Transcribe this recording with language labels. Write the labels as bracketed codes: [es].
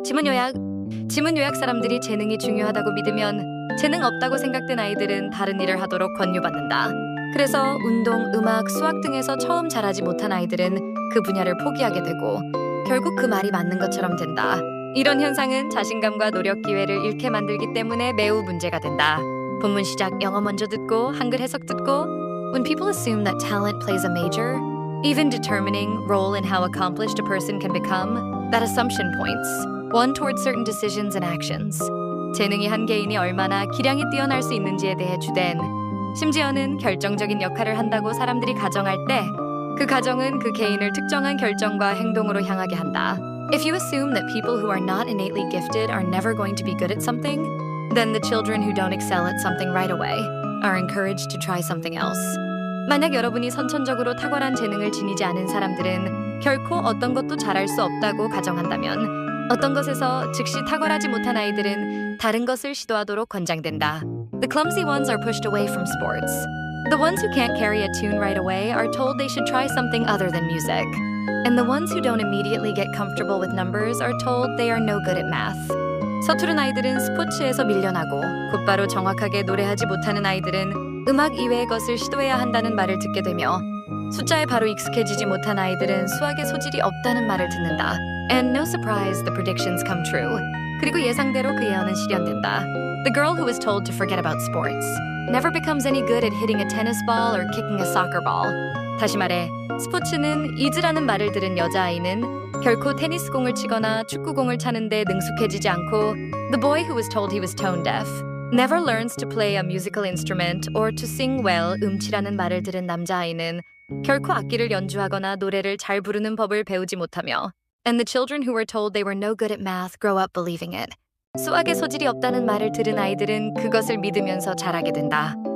[ko] 지문 요약 사람들이 재능이 중요하다고 믿으면 재능 없다고 생각된 아이들은 다른 일을 하도록 권유받는다. 그래서 운동, 음악, 수학 등에서 처음 잘하지 못한 아이들은 그 분야를 포기하게 되고 결국 그 말이 맞는 것처럼 된다. 이런 현상은 자신감과 노력 기회를 잃게 만들기 때문에 매우 문제가 된다. 본문 시작 영어 먼저 듣고 한글 해석 듣고 [en] When people assume that talent plays a major, even determining role in how accomplished a person can become, that assumption points one towards certain decisions and actions. [ko] 재능이 한 개인이 얼마나 기량이 뛰어날 수 있는지에 대해 주된 심지어는 결정적인 역할을 한다고 사람들이 가정할 때 그 가정은 그 개인을 특정한 결정과 행동으로 향하게 한다. [en] If you assume that people who are not innately gifted are never going to be good at something, then the children who don't excel at something right away are encouraged to try something else. [ko] 만약 여러분이 선천적으로 탁월한 재능을 지니지 않은 사람들은 결코 어떤 것도 잘할 수 없다고 가정한다면 어떤 것에서 즉시 탁월하지 못한 아이들은 다른 것을 시도하도록 권장된다. [en] The clumsy ones are pushed away from sports. The ones who can't carry a tune right away are told they should try something other than music. And the ones who don't immediately get comfortable with numbers are told they are no good at math. [ko] 서투른 아이들은 스포츠에서 밀려나고 곧바로 정확하게 노래하지 못하는 아이들은 음악 이외의 것을 시도해야 한다는 말을 듣게 되며 숫자에 바로 익숙해지지 못한 아이들은 수학에 소질이 없다는 말을 듣는다. [en] And no surprise, the predictions come true. [ko] 그리고 예상대로 그 예언은 실현된다. [en] The girl who was told to forget about sports never becomes any good at hitting a tennis ball or kicking a soccer ball. [ko] 다시 말해, 스포츠는 잊으라는 말을 들은 여자아이는 결코 테니스공을 치거나 축구공을 차는데 능숙해지지 않고 [en] The boy who was told he was tone deaf never learns to play a musical instrument or to sing well. [ko] 음치라는 말을 들은 남자아이는 결코 악기를 연주하거나 노래를 잘 부르는 법을 배우지 못하며 [en] And the children who were told they were no good at math grow up believing it. [ko] 수학에 소질이 없다는 말을 들은 아이들은 그것을 믿으면서 자라게 된다.